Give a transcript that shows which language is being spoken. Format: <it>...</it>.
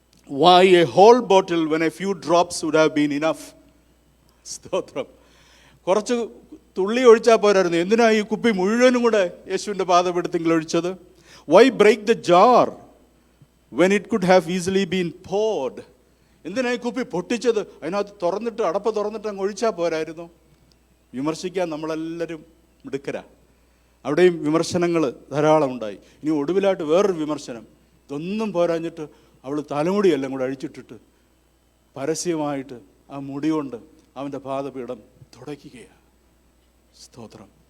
<en>Why a whole bottle when a few drops would have been enough?</en> <ml>സ്തോത്രം. കുറച്ച് തുള്ളി ഒഴിച്ചാൽ പോരായിരുന്നു, എന്തിനാ ഈ കുപ്പി മുഴുവനും കൂടെ യേശുവിൻ്റെ പാദപീഠത്തിൽ ഒഴിച്ചത്?</ml> <en>Why break the jar when it could have easily been poured?</en> <ml>എന്തിനാ ഈ കുപ്പി പൊട്ടിച്ചത്? അതിനകത്ത് തുറന്നിട്ട് അടപ്പ് തുറന്നിട്ട് അങ്ങ് ഒഴിച്ചാൽ പോരായിരുന്നു? വിമർശിക്കാൻ നമ്മളെല്ലാവരും മിടുക്കരാ. അവിടെയും വിമർശനങ്ങൾ ധാരാളം ഉണ്ടായി. ഇനി ഒടുവിലായിട്ട് വേറൊരു വിമർശനം, ഇതൊന്നും പോരാഞ്ഞിട്ട് അവൾ തലമുടിയെല്ലാം കൂടെ അഴിച്ചിട്ടിട്ട് പരസ്യമായിട്ട് ആ മുടി കൊണ്ട് അവൻ്റെ പാദപീഠം തുടയ്ക്കുകയാണ്. സ്തോത്രം.</ml>